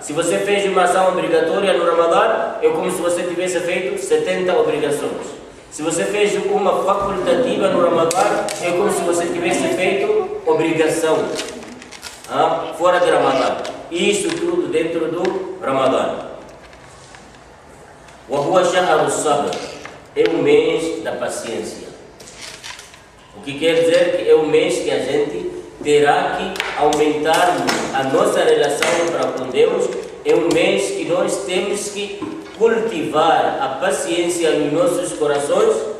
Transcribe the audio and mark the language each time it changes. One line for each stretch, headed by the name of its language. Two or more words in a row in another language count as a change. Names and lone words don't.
Portuguese: Se você fez uma ação obrigatória no Ramadã, é como se você tivesse feito 70 obrigações. Se você fez uma facultativa no Ramadã, é como se você tivesse feito obrigação fora de Ramadã. Isso tudo dentro do Ramadã.
Arabic: وَهُوَ شَهْرُ الصَّبْرِ
Portuguese: é o mês da paciência. O que quer dizer que é o mês que a gente terá que aumentar a nossa relação para com Deus. É um mês que nós temos que cultivar a paciência nos nossos corações.